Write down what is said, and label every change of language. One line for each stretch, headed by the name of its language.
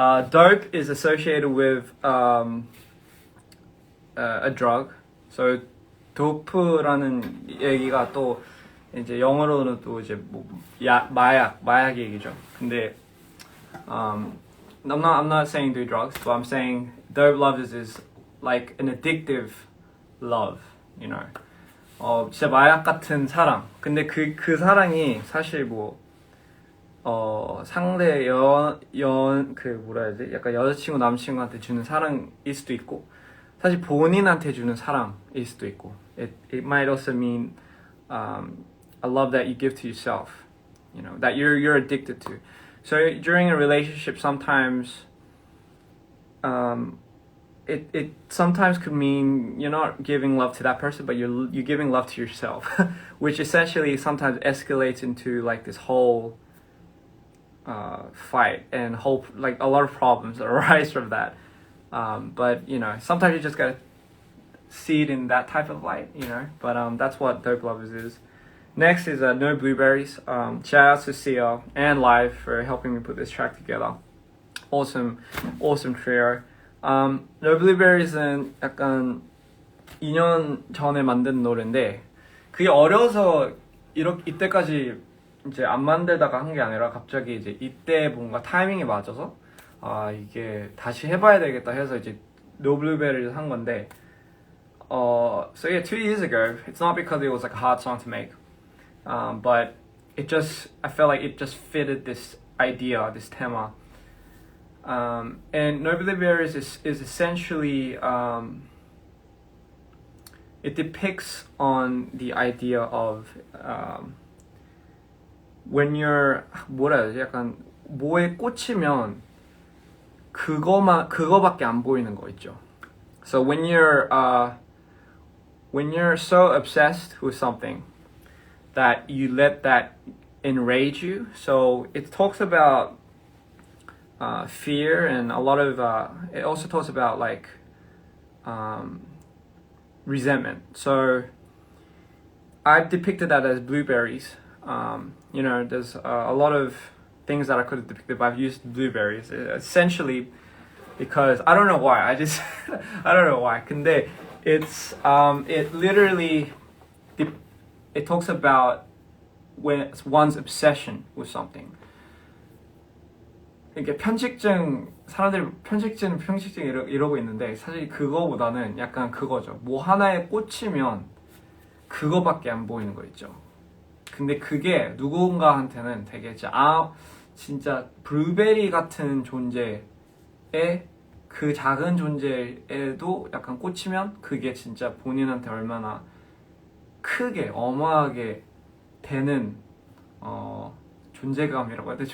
English: Dope is associated with a drug.
Korean: So 도프라는 얘기가 또 이제 영어로는 또 이제 뭐 마약 얘기죠.
English: 근데 I'm not saying do drugs, but I'm saying Dope Lovers is like an addictive love, you know.
Korean: 진짜 마약 같은 사랑. 근데 그 사랑이 사실 뭐 상대 그 뭐라 해야 되지? 약간 여자친구 남친구한테 주는 사랑일 수도 있고, 사실 본인한테 주는 사랑일 수도 있고.
English: It might also mean a love that you give to yourself, you know, that you're addicted to. So during a relationship, sometimes it sometimes could mean you're not giving love to that person, but you're giving love to yourself, which essentially sometimes escalates into like this whole fight and whole, like a lot of problems that arise from that. But you know, sometimes you just gotta see it in that type of light, you know. But that's what Dope Lovers is. Next is No Blueberries. Shout out to Sia and Live for helping me put this track together. Awesome trio.
Korean: No Blueberries은 약간 2년 전에 만든 노래인데, 그게 어려서 이때까지 이제 안 만들다가 한 게 아니라 갑자기 이제 이때 뭔가 타이밍이 맞아서 이게 다시 해봐야 되겠다 해서 이제 No Blueberries 한 건데,
English: so yeah, 2 years ago. It's not because it was like a hard song to make, but I felt like it just fitted this idea, this thema. And No Blueberries is essentially it depicts on the idea of when you're
Korean: 뭐라 해야 되지? 약간 뭐에 꽂히면 그거밖에 안 보이는 거 있죠.
English: So when you're so obsessed with something that you let that enrage you. So it talks about fear and a lot of it also talks about like resentment. So I've depicted that as blueberries. You know, there's a lot of things that I could have depicted, but I've used blueberries essentially because I don't know why. I don't know why. 근데 it's it literally it talks about when one's obsession with something.
Korean: 이렇게 편식증, 사람들이 편식증 이러고 있는데 사실 그거보다는 약간 그거죠. 뭐 하나에 꽂히면 그거밖에 안 보이는 거 있죠. 근데 그게 누군가한테는 되게 진짜 블루베리 같은 존재에 그 작은 존재에도 약간 꽂히면 그게 진짜 본인한테 얼마나 크게 어마하게 되는 존재감이라고 해야 돼.